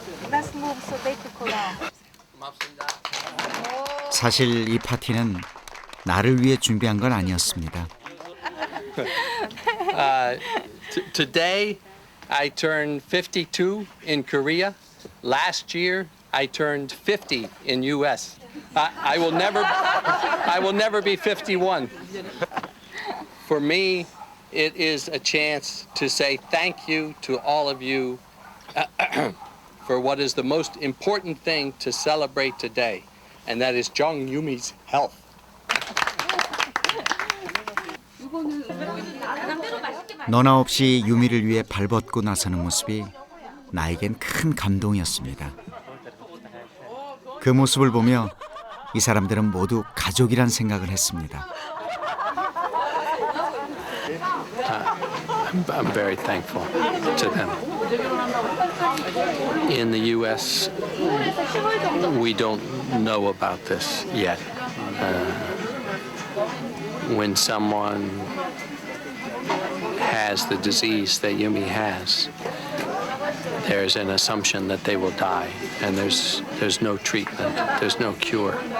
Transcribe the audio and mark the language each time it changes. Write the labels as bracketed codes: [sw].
[en] Let's move so they could go down. [ko] 사실 이 파티는 나를 위해 준비한 건 아니었습니다. [en] Today, I turned 52 in Korea. Last year, I turned 50 in U.S. I will never be 51. For me, it is a chance to say thank you to all of you for what is the most important thing to celebrate today, and that is Jung Yumi's health. [ko] 너나 없이 유미를 위해 발벗고 나서는 모습이 나에겐 큰 감동이었습니다. 그 모습을 보며 이 사람들은 모두 가족이란 생각을 했습니다. [en] I'm very thankful to them. In the U.S., we don't know about this yet. When someone has the disease that Yumi has, there's an assumption that they will die, and there's no treatment, there's no cure.